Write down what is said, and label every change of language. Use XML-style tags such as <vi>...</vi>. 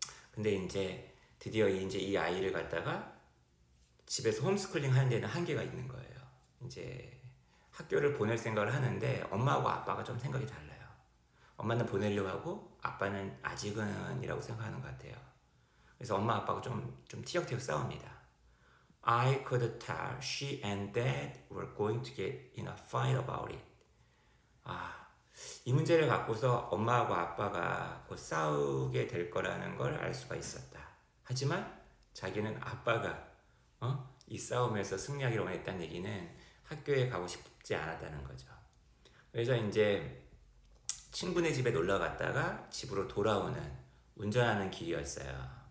<ko>근데 이제 드디어 이제 이 아이를 갖다가 집에서 홈스쿨링 하는 데는 한계가 있는 거예요. 이제 학교를 보낼 생각을 하는데 엄마하고 아빠가 좀 생각이 달라요. 엄마는 보내려고 하고 아빠는 아직은이라고 생각하는 것 같아요. 그래서 엄마 아빠가 좀 티격태격 싸웁니다.</ko> <en>I could tell she and dad were going to get in a fight about it.</en> <ko>이 문제를 갖고서 엄마하고 아빠가 곧 싸우게 될 거라는 걸 알 수가 있었다. 하지만 자기는 아빠가 이 싸움에서 승리하기를 원했다는 얘기는 학교에 가고 싶지 않았다는 거죠. 그래서 이제 친구네 집에 놀러 갔다가 집으로 돌아오는 운전하는 길이었어요.</ko>